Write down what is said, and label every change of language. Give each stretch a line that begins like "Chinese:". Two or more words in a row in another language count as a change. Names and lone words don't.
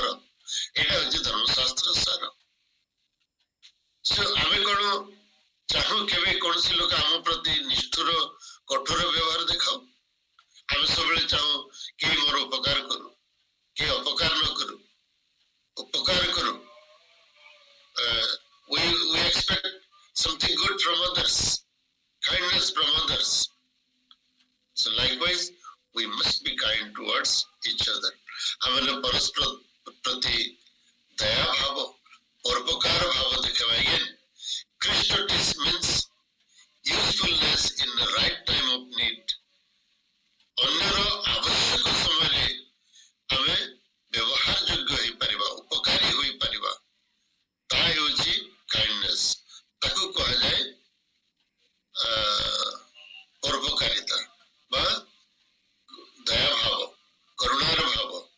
Odia: ଏଇଟା ହଉଛି ଧର୍ମଶାସ୍ତ୍ର ସାର। ଆମେ କଣ ଚାହୁଁ କେବେ କୌଣସି ଲୋକ ଆମ ପ୍ରତି ନିଷ୍ଠୁର କଠୋର ବ୍ୟବହାର ଦେଖାଉ? ଆମେ ସବୁବେଳେ ଚାହୁଁ କେହି ମୋର ଉପକାର କରୁ, କେହି ଅପକାର ନ କରୁ, ଉପକାର କରୁ।
English: We expect something good from others, kindness from others. So likewise, we must be kind towards each other.
Odia: ଆମେ ପରସ୍ପର ପ୍ରତି ଦୟା ଭାବ, ପରୋପକାର ଭାବ ଦେଖାଇବା।
English: Again, Christotis means usefulness in the right time of need.
Odia: ଅନ୍ୟର ଆବଶ୍ୟକ ସମୟରେ ଆମେ ବ୍ୟବହାର ଯୋଗ୍ୟ ହେଇପାରିବା, ଉପକାରୀ ହୋଇପାରିବା, ତାହା ହେଉଛି କାଇଣ୍ଡନେସ୍। ତାକୁ କୁହାଯାଏ ପରୋପକାରିତା ବା ଦୟା ଭାବ, କରୁଣାର ଭାବ।